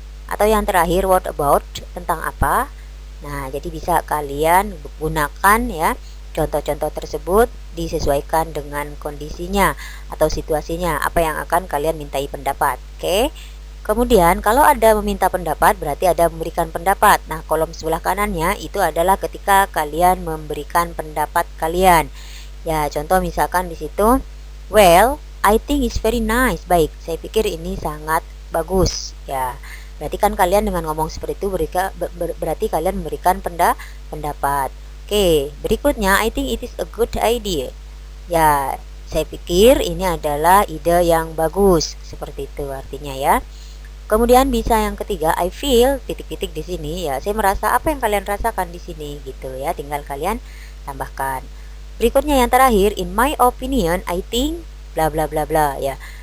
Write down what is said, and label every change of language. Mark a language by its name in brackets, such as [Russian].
[Indonesian] Atau yang terakhir, [English] what about, [Indonesian] tentang apa. Nah, jadi bisa kalian gunakan ya contoh-contoh tersebut disesuaikan dengan kondisinya atau situasinya, apa yang akan kalian mintai pendapat. Oke. Kemudian kalau ada meminta pendapat berarti ada memberikan pendapat. Nah, kolom sebelah kanannya itu adalah ketika kalian memberikan pendapat kalian. Ya, contoh misalkan di situ, [English] well, I think it's very nice. [Indonesian] Baik, saya pikir ini sangat bagus. Ya, berarti kan kalian dengan ngomong seperti itu berarti kalian memberikan pendapat. [English] Oke, [Indonesian] berikutnya [English] I think it is a good idea. [Indonesian] Ya, saya pikir ini adalah ide yang bagus. Seperti itu artinya ya. Kemudian bisa yang ketiga, [English] I feel [Indonesian] titik-titik di sini ya. Saya merasa apa yang kalian rasakan di sini gitu ya. Tinggal kalian tambahkan. Berikutnya yang terakhir, [English] in my opinion, I think bla bla [Indonesian] bla bla ya.